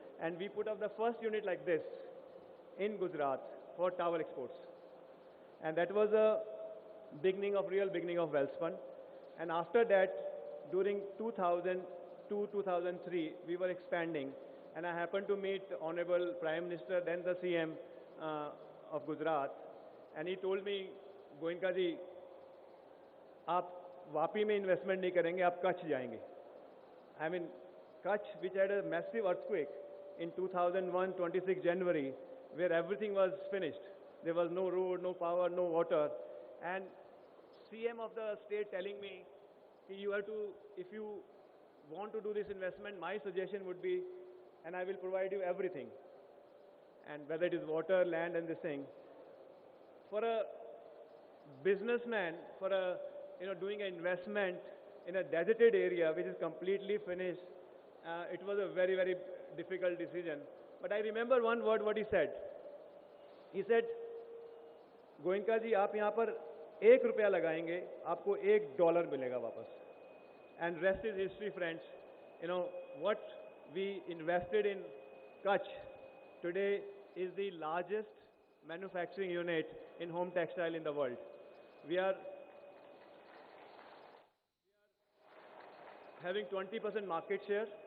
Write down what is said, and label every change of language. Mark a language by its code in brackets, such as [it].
[en] And we put up the first unit like this in Gujarat for towel exports. And that was a real beginning of welspun. And after that, during 2002, 2003, we were expanding. And I happened to meet Honorable Prime Minister, then the CM of Gujarat. And he told me, [hi] Goenka ji, आप वापी में investment नहीं करेंगे, आप कच्छ जाएंगे. [en] I mean, Kutch, which had a massive earthquake in 2001, 26 January, where everything was finished. There was no road, no power, no water. And CM of the state telling me, you have to, if you want to do this investment, my suggestion would be, and I will provide you everything. And whether it is water, land, and this thing. For a businessman, for a, doing an investment in a deserted area which is completely finished, it was a very, very difficult decision. But I remember one word what he said. He said, [hi] Goenka जी आप यहाँ पर ₹1 लगाएंगे आपको $1 मिलेगा वापस. [en] And rest is history, friends. What we invested in Kutch today is the largest manufacturing unit in home textile in the world. We are having 20% market share.